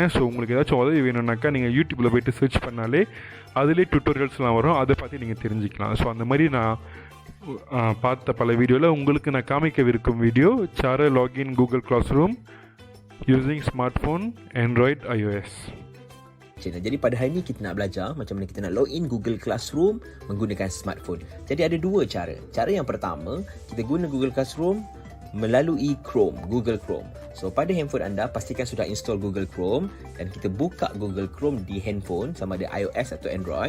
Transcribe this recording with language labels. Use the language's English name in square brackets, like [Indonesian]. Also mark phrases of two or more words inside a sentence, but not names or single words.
[Tamil] ஸோ உங்களுக்கு ஏதாச்சும் உதவி வேணும்னாக்கா நீங்கள் யூடியூப்பில் போய்ட்டு சர்ச் பண்ணாலே அதிலே டுட்டோரியல்ஸ்லாம் வரும். அதை பற்றி நீங்கள் தெரிஞ்சுக்கலாம். ஸோ அந்த மாதிரி நான் பார்த்த பல வீடியோவில் உங்களுக்கு நான் காமிக்கவிருக்கும் வீடியோ சார [English] login Google Classroom using smart phone [Tamil] Android iOS. [Malay] Jadi pada hari ini kita nak belajar macam mana kita nak login Google Classroom menggunakan smartphone. Jadi ada dua cara. Cara yang pertama, kita guna Google Classroom melalui Google Chrome. So pada handphone anda, pastikan sudah install Google Chrome dan kita buka Google Chrome di handphone, sama ada iOS atau Android.